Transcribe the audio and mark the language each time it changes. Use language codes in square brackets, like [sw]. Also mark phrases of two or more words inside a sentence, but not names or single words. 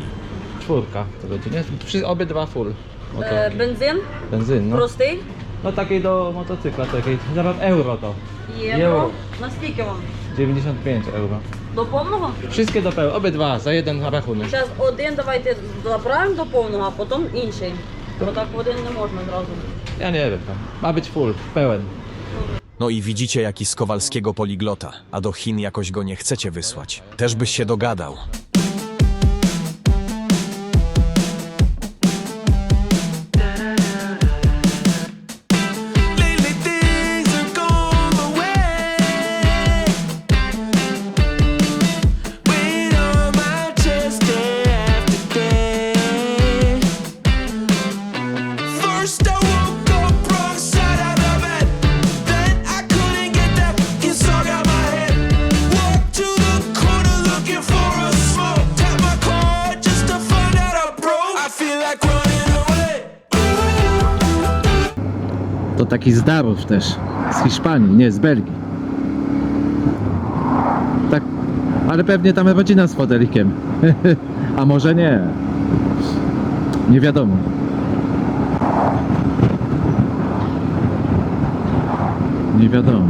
[pl] 4 to będzie, nie? Obydwa full. Oto. [uk] Бензин [pl] Benzyn, no. [uk] простий, [pl] No takiej do motocykla, takiej, zaraz euro to. [uk] євро. Наскільки вам? [pl] 95 euro. [uk] До повного? [pl] Wszystkie do pełna, obydwa, za jeden rachunek. [uk] Зараз один давайте заправимо до повного, а потім інший. Бо так в один не можна зразу. [pl] Ja nie wiem tam. Ma być full, pełen. No i widzicie, jaki z Kowalskiego poliglota, a do Chin jakoś go nie chcecie wysłać. Też byś się dogadał. [en] Lately things are going my way. Weight on my chest day after day. First I woke up wrong side of the bed. Then I couldn't get that song out my head. Walked to the corner looking for a smoke. Tap my car just to find out I'm broke. I feel like running away. [pl] To taki Zdarów też. Z Hiszpanii, nie, z Belgii. Tak, ale pewnie tam rodzina z fotelikiem. A może nie. Nie wiadomo. Nie wiadomo.